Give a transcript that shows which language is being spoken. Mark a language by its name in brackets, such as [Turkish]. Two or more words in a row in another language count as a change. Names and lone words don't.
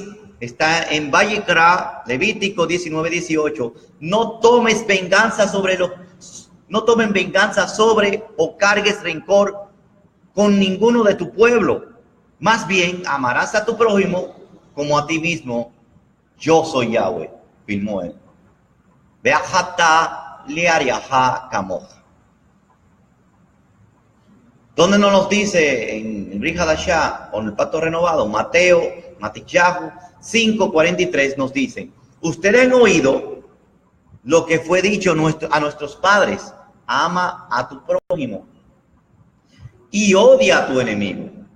[Spanish] Está en Vayikra, Levítico 19:18. No tomen venganza sobre o cargues rencor con ninguno de tu pueblo. Más bien, amarás a tu prójimo como a ti mismo. Yo soy Yahweh, firmó él. [Hebrew] ואהבת לרעך כמוך. [Spanish] ¿Dónde nos dice en [Hebrew] ברית חדשה [Spanish] o en el Pacto Renovado? Mateo 5:43 nos dice: ustedes han oído lo que fue dicho a nuestros padres: ama a tu prójimo y odia a tu enemigo.